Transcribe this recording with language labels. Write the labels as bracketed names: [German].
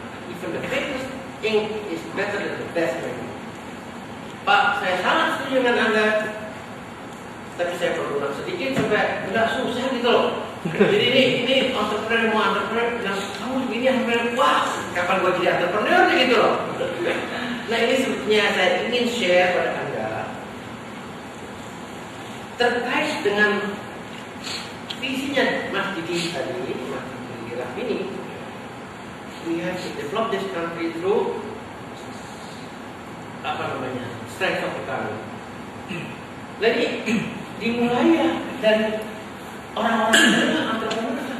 [English] Even the faintest ink is better than the best memory. [Indonesian] Pak, saya sangat setuju dengan Anda. Tapi saya perlu sedikit supaya nggak susah gitu loh. Jadi ini entrepreneur bilang kamu begini entrepreneur, wah kapan gua jadi entrepreneur gitu loh. Nah ini sebetulnya saya ingin share pada Anda terkait dengan visinya Mas Didi tadi, Mas Didi Rafini. [English] We have to develop this country through strength of economy. [Indonesian] Jadi dimulai ya dari orang-orang yang entrepreneur.